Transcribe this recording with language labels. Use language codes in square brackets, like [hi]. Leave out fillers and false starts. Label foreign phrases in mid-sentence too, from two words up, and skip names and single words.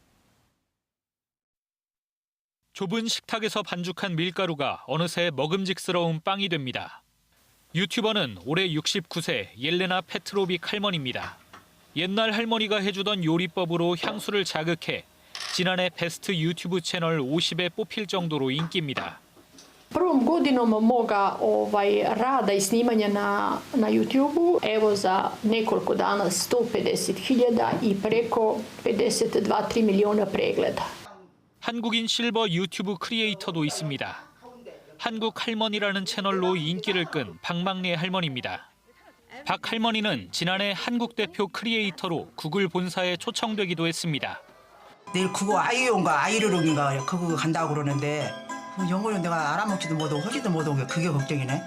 [ko] 좁은 식탁에서 반죽한 밀가루가 어느새 먹음직스러운 빵이 됩니다. 유튜버는 올해 69세 옐레나 페트로빅 할머니입니다. 옛날 할머니가 해주던 요리법으로 향수를 자극해 지난해 베스트 유튜브 채널 50에 뽑힐 정도로 인기입니다. [hr] Prvom godinom moga rada i snimanja na YouTubeu, evo za nekoliko dana 150.000 i preko 52-3 milijuna pregleda. [ko] 한국인 실버 유튜브 크리에이터도 있습니다. 한국 할머니라는 채널로 인기를 끈 박막래 할머니입니다. 박 할머니는 지난해 한국 대표 크리에이터로 구글 본사에 초청되기도 했습니다. 내일 그거 아이용가 아이르롱인가 그거 간다고 그러는데 영어로 내가 알아먹지도 못하고 하지도 못하고 그게 걱정이네.